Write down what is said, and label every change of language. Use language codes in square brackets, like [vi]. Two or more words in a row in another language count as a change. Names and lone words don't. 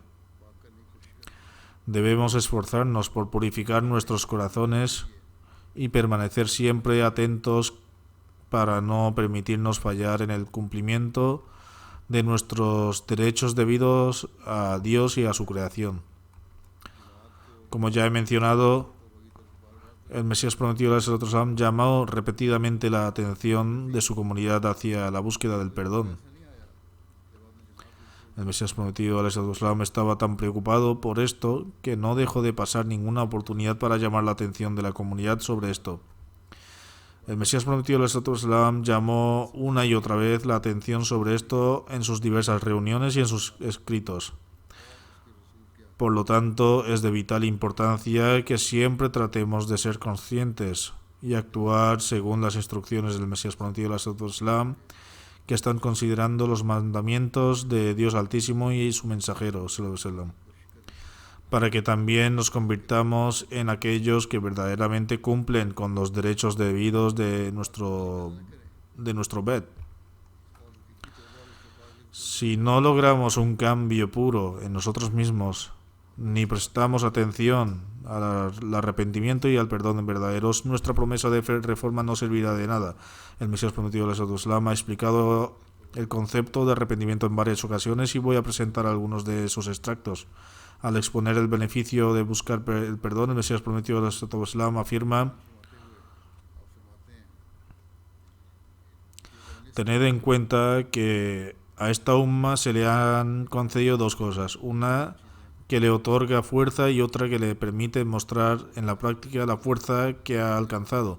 [es] Debemos esforzarnos por purificar nuestros corazones y permanecer siempre atentos para no permitirnos fallar en el cumplimiento de nuestros derechos debidos a Dios y a su creación. Como ya he mencionado, el Mesías prometido [ar] عليه وسلم [es] llamó repetidamente la atención de su comunidad hacia la búsqueda del perdón. El Mesías prometido [ar] عليه وسلم [es] estaba tan preocupado por esto que no dejó de pasar ninguna oportunidad para llamar la atención de la comunidad sobre esto. El Mesías prometido [ar] عليه وسلم [es] llamó una y otra vez la atención sobre esto en sus diversas reuniones y en sus escritos. Por lo tanto, es de vital importancia que siempre tratemos de ser conscientes y actuar según las instrucciones del Mesías prometido [ar] عليه وسلم, [es] que están considerando los mandamientos de Dios Altísimo y su mensajero [ar] صلى الله عليه وسلم, [es] para que también nos convirtamos en aquellos que verdaderamente cumplen con los derechos debidos de nuestro Bet. Si no logramos un cambio puro en nosotros mismos, ni prestamos atención al arrepentimiento y al perdón verdaderos, nuestra promesa de reforma no servirá de nada. El Mesías prometido [ar] عليه وسلم [es] ha explicado el concepto de arrepentimiento en varias ocasiones y voy a presentar algunos de esos extractos. Al exponer el beneficio de buscar el perdón, el Mesías prometido [ar] عليه وسلم [es] afirma: tened en cuenta que a esta umma se le han concedido dos cosas, una que le otorga fuerza y otra que le permite mostrar en la práctica la fuerza que ha alcanzado.